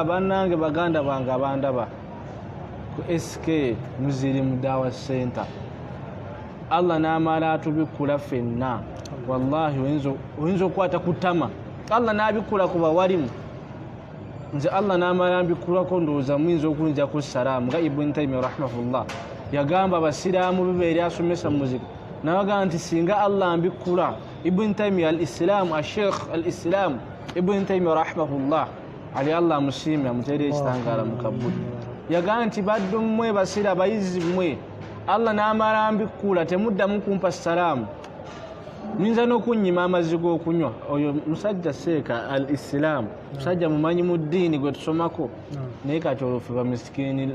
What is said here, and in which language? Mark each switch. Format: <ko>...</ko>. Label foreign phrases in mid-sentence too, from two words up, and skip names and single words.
<lg>Bannange baganda bange abandaba ku Sk Muslim Daawa Center, Allah n'amala atubikkula ffenna. Wallahi oyinza okukwata ku ttama, Allah n'abikkula ku bawalimu. Nze Allah n'amala mbikkulako ndowooza muyinza okunjako salaamu nga Ibn Taymiyyah rahimahullah yagamba abasiraamu bibeeri asomesa muzika n'abagamba nti singa Allah mbikkula. Ibn Taymiyyah al-Islam, al-Sheikh al-Islam Ibn Taymiyyah rahimahullah ali Allah musiime amuteere ekitangaala mu kabuli, yagamba nti baddu mmwe basira bayizi mmwe Allah n'amala mbikkula temuddamu kumpa salaamu, muyinza n'okunnyima amazzi g'okunywa. Oyo musajja seeka al-Islam, musajja mumanyi mu ddiini gwe tusomako, naye kati olwo ffe bamisikini.</lg>